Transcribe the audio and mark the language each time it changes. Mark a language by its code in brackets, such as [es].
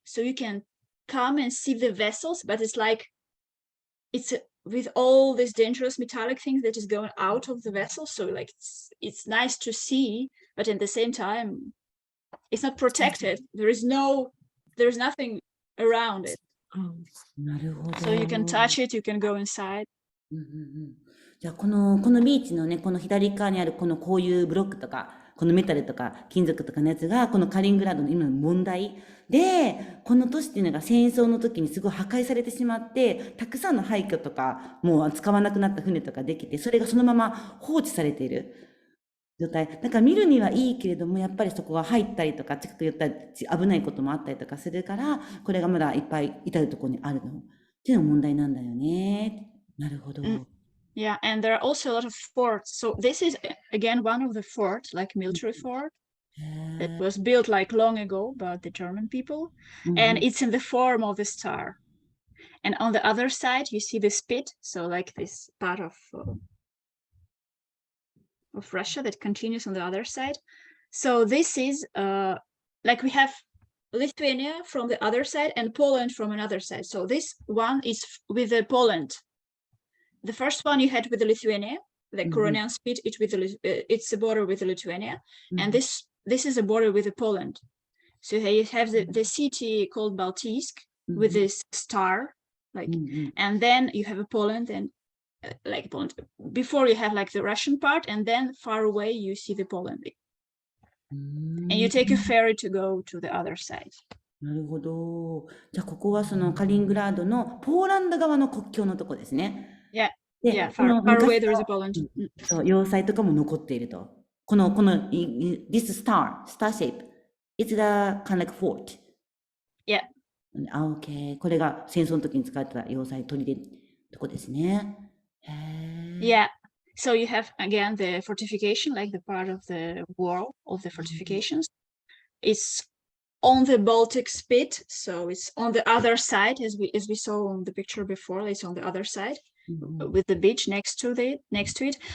[en] So you can come and see the vessels, but it's like with all these dangerous metallic things that is going out of the vessel. So like it's nice to see, but at the same time, it's not protected. There's nothing around it. [ja] なるほど。 [en] So you can touch it, you can go inside. [ja] うんうんうん。じゃあ、このビーチのね、この左側にあるこういうブロックとか、このメタルとか金属とかのやつが、このカリングラードの今の問題で、この都市っていうのが戦争の時にすごい破壊されてしまって、たくさんの廃墟とか、もう使わなくなった船とかできて、それがそのまま放置されている状態。だから見るにはいいけれども、やっぱりそこは入ったりとか、近く寄ったり危ないこともあったりとかするから、これがまだいっぱい至るところにあるの。っていうのが問題なんだよね。なるほど。 [en] Yeah, and there are also a lot of forts. So this is again one of the forts, like military fort, that was built like long ago by the German people, and it's in the form of a star. And on the other side, you see the spit, so like this part of Russia that continues on the other side. So this is like we have Lithuania from the other side and Poland from another side. So this one is with the Poland. The first one you had with the Lithuania, the Koronian spit, it's a border with the Lithuania, and this is a border with the Poland. So you have the city called Baltisk with this star, like, and then you have a Poland and like Poland. Before you have like the Russian part, and then far away you see the Poland, and you take a ferry to go to the other side. [ja] なるほど。じゃあ、ここはそのカリングラードのポーランド側の国境のとこですね。 [en] Yeah, [ja] で、 [en] yeah, [ja] この [en] far away there is a [ja] の [en] Poland. [ja] そう要塞とかも残っていると。 [en] このthis star shape, it's the kind of like fort. Yeah. [ja] あ、OK。これが戦争の時に使われた要塞砦とこですね。へー。 [en] Yeah. So you have again the fortification, like the part of the wall of the fortifications. It's on the Baltic Spit, so it's on the other side, as we saw on the picture before. It's on the other side with the beach next to it.